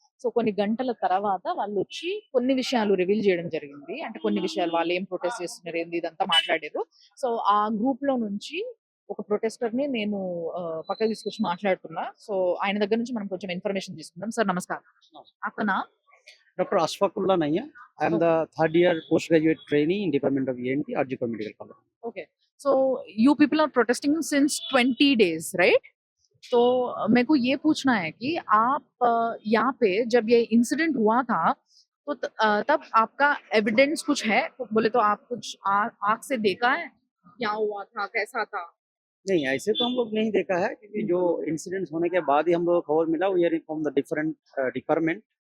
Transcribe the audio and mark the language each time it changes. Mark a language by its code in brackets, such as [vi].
[te] So కొన్ని గంటల తర్వాత వాళ్ళు వచ్చి కొన్ని విషయాలు రివీల్ చేయడం జరిగింది. అంటే కొన్ని విషయాలు వాళ్ళు ఏం ప్రొటెస్ట్ చేస్తున్నారు ఏంది ఇదంతా మాట్లాడారు. సో ఆ గ్రూప్ లో నుంచి ఒక ప్రొటెస్టర్ ని నేను పక్కకు తీసుకొచ్చి మాట్లాడుతున్నా. సో ఆయన దగ్గర నుంచి మనం కొంచెం ఇన్ఫర్మేషన్ తీసుకుందాం. సార్ నమస్కారం. అతనా [en] Dr. Ashfaqullah Nayyar. I am the third year postgraduate trainee in Department of ENT, Arjikar Medical College. Okay. So you people are protesting since 20 days, right? [hi] तो मेरे को ये पूछना है कि आप यहाँ पे जब ये इंसिडेंट हुआ था तो तब आपका एविडेंस कुछ है? बोले तो आप कुछ आँख से देखा है क्या हुआ था, कैसा था? नहीं, ऐसे तो हम लोग नहीं देखा है क्योंकि जो इंसिडेंट्स होने के बाद ही हम लोग को खबर मिला, [en] We are from the different department.